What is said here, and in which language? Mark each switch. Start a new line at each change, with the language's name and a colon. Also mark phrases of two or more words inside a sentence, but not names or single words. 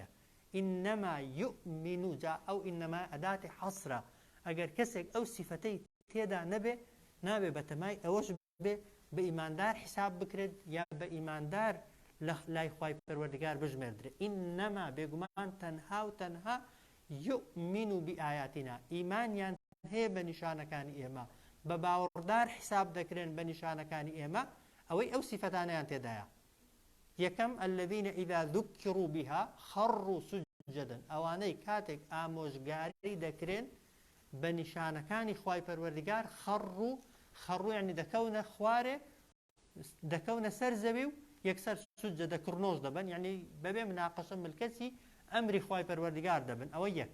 Arabic: ئینەما یؤمن
Central Kurdish: جا ئەو ئینەما ئەداتی حەسرە ئەگەر کەسێک ئەو سیفەتەی تێدا نەبێ نابێ بەتەمای ئەوەش بێ بە ئیماندار حساب بکرێت یا بە ئیماندار لای خوای پەروەردگار بژمێردرێت. ئینەما بێگومان تەنها و تەنها
Arabic: یؤمن بئایاتنا
Central Kurdish: ئیمانیان هەیە بە نیشانەکانی ئێمە بە باوەڕدار حساب دەکرێن بە نیشانەکانی ئێمە ئەوەی ئەو سیفەتانەیان تێدایە. یەکەم
Arabic: الذين إذا ذكروا بها خروا سجدا
Central Kurdish: ئەوانەی کاتێک ئامۆژگاری دەکرێن بە نیشانەکانی خوای پەروەردگار خەڕوو یعنی دەکەونە خوارێ دەکەونە سەر زەوی و یەکسەر سوجە دەکڕنۆژ دەبن یعنی بەبێ مناقەشە ملکەسی ئەمری خوای پەروەردگار دەبن ئەوە یەک.